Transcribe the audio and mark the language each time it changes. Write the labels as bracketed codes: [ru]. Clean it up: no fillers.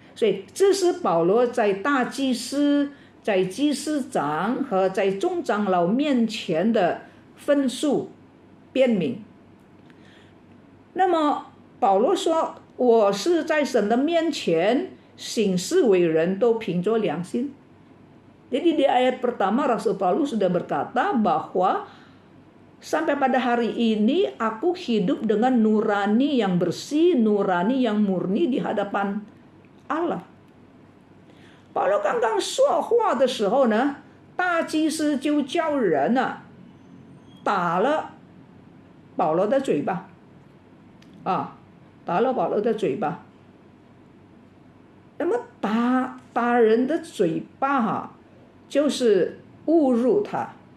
[zh] 所以这是保罗在大祭司、在祭司长和在众长老面前的分述辩明。那么保罗说，我是在神的面前行事为人都凭着良心。 [id] Jadi di ayat pertama Rasul Paulus sudah berkata bahwa sampai pada hari ini aku hidup dengan nurani yang bersih, nurani yang murni di hadapan Allah。 [zh] 保罗刚刚说话的时候呢，大祭司就叫人打了保罗的嘴巴，打了保罗的嘴巴。那么打人的嘴巴就是侮辱他。